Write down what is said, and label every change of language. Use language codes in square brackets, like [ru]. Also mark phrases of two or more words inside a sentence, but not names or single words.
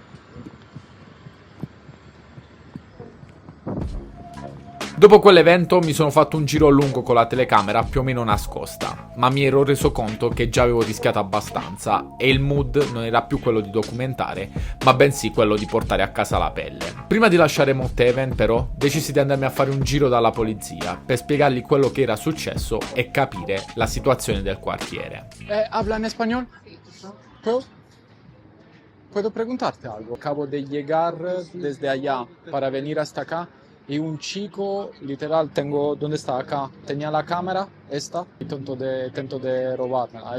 [it] Dopo quell'evento mi sono fatto un giro lungo con la telecamera più o meno nascosta, ma mi ero reso conto che già avevo rischiato abbastanza e il mood non era più quello di documentare, ma bensì quello di portare a casa la pelle. Prima di lasciare Mount-Haven, però, decisi di andarmi a fare un giro dalla polizia per spiegargli quello che era successo e capire la situazione del quartiere. [es] ¿Habla en español? ¿Puedo preguntarte algo? Acabo de llegar desde allá para venir hasta acá. Y un chico, literal, ¿dónde está acá? Tenía la cámara, esta, y intento de robármela.